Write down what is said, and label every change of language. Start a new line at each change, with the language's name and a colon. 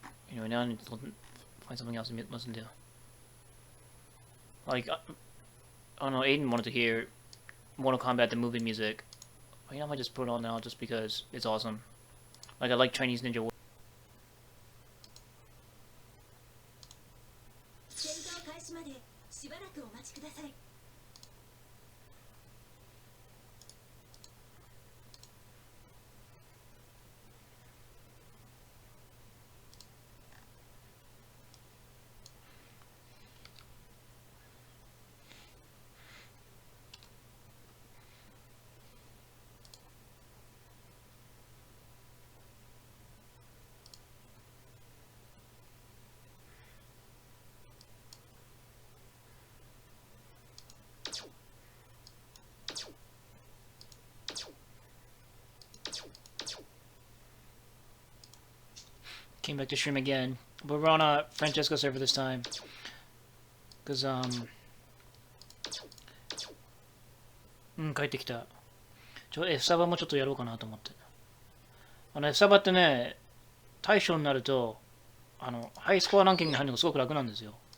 English: Anyway, now I need to find something else to listen to. Like, I don't know, Aiden wanted to hear Mortal Kombat the movie music. You know, I might just put it on now just because it's awesome. Like, I like Chinese Ninja War.
Japanese: 戦闘開始までしばらくお待ちください。
English: Came back to stream again, but we're on a Francesco server this time. Cause
Japanese: 帰ってきた。 F サバもちょっとやろうかなと思って。F サバってね、大将になると、ハイスコアランキングに入るのがすごく楽なんですよ。